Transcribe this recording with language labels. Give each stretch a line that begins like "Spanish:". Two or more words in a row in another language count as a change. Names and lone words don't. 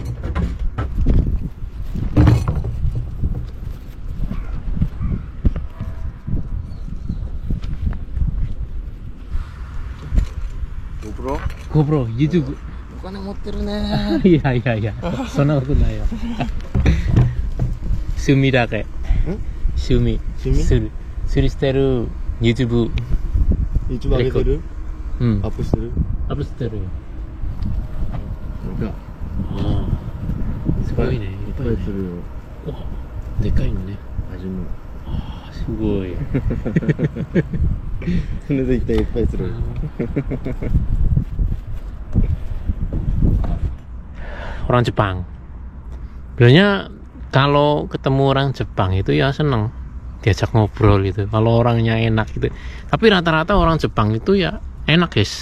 Indonesian: GoPro, YouTube. Bukan yang motor nih. Iya. Sono aku lah ya.
Japanese: Sumiだけ. Sumi. Suri shiteru YouTube. YouTube 上げてる？アップしてる？アップしてるよ。なんかすごいね。いっぱいするよ。でかいのね。味も。すごい。船で行ったらいっぱいする。
Indonesian: Orang Jepang. Sebenarnya kalau ketemu orang Jepang itu ya seneng diajak ngobrol gitu. Kalau orangnya enak gitu. Tapi rata-rata orang Jepang itu ya enak guys.